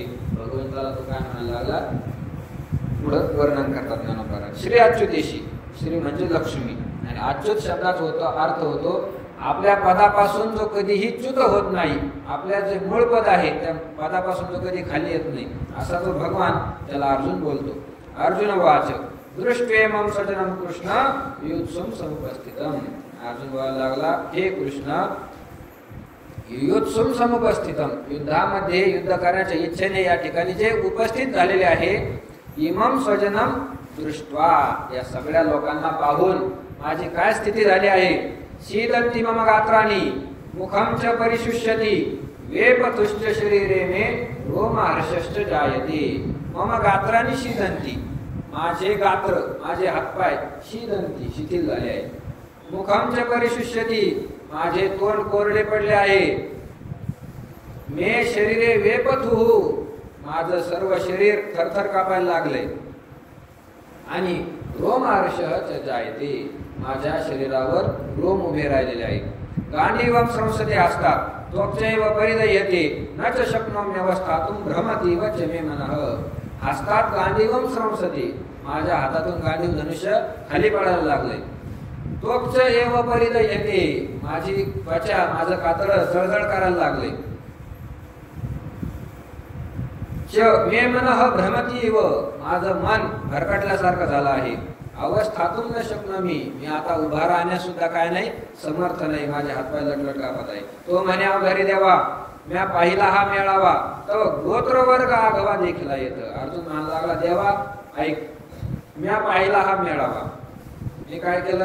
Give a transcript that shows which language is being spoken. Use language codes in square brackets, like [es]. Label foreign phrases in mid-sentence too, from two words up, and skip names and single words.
[mr] भगवंताला तो काय म्हणायला लागला? पुढं वर्णन करतात ज्ञानोबाराज. श्री अच्युतेशी, श्री म्हणजे लक्ष्मी आणि अच्युत शब्दाचा अर्थ होतो आपल्या पदापासून जो कधीही च्युत होत नाही, आपल्या जे मूळ पद आहे त्या पदापासून जो कधी खाली येत नाही, असा जो भगवान त्याला अर्जुन बोलतो. [sa] अर्जुन वाच दृष्ट्वेमं सजनं कृष्ण युत्सुम समुपस्थितम. [mr] अर्जुन बोलायला लागला, हे कृष्ण, [sa] युत्सुम समुपस्थितम, [mr] युद्धामध्ये युद्ध करण्याच्या इच्छेने या ठिकाणी जे उपस्थित झालेले आहे, [sa] इमं स्वजनम दृष्ट्वा, [mr] या सगळ्या लोकांना पाहून माझी काय स्थिती झाली आहे? [sa] शीदंती मम गात्राणी मुखं च परिशुष्यति वेपतुश्च शरीरे मे रोमहर्षश्च जायते. मम गात्राणी शीदंती, [mr] माझे गात्र माझे हातपाय शीदंती शिथिल झाले आहे. [sa] मुखं च परिशुष्यति, [mr] माझे तोंड कोरडे पडले आहे. [sa] मे शरीरे वेपतुः, [mr] माझं सर्व शरीर थरथर कापायला लागले. आणि [sa] रोमहर्षश्च जायते, [mr] माझ्या शरीरावर रोम उभे राहिलेले आहेत. [sa] गांडीवं संसते असतात त्वक्चैव परिदयते न च शक्नोम्यवस्थातुं भ्रमतीव च मे मनः. हस्तात गांडीवं संसते, [mr] माझ्या हातातून गांडीव धनुष्य खाली पडायला लागले. [sa] त्वक्च एव परिदयते, [mr] माझी त्वचा माझं कातडं जळजळ करायला लागले. [sa] च मे मनः भ्रमतीव, [mr] माझं मन भरकटल्यासारखं झालं आहे. [sa] अवस्थातून न शक्नोमी, [mr] मी आता उभा राहण्यास सुद्धा काय नाही, समर्थ नाही, माझे हातपाय लटलट कापत आहे. तो म्हणे अवघरी देवा, म्या पाहिला हा मेळावा, तो गोत्रवर्ग आगवा देखील येत. अर्जुन म्हणायला लागला, देवा ऐक, म्या पाहिला हा मेळावा, मी काय केलं?